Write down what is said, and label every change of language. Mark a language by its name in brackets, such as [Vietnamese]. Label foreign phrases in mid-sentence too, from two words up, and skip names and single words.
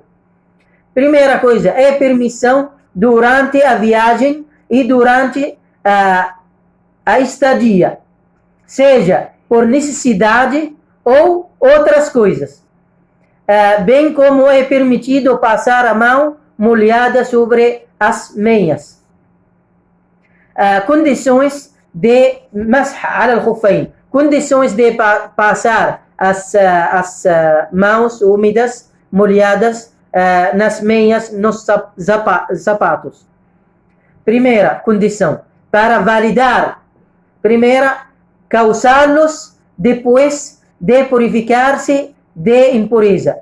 [Portuguese] Primeira coisa, é permissão durante a viagem e durante a estadia, seja por necessidade ou outras coisas. Bem como é permitido passar a mão molhada sobre as meias. Condições de [Arabic] مسح الخفين, [Portuguese] condições de passar as mãos úmidas, molhadas nas meias, nos sapatos. Primeira condição, para validar, primeira, calçá-los depois de purificar-se de impureza.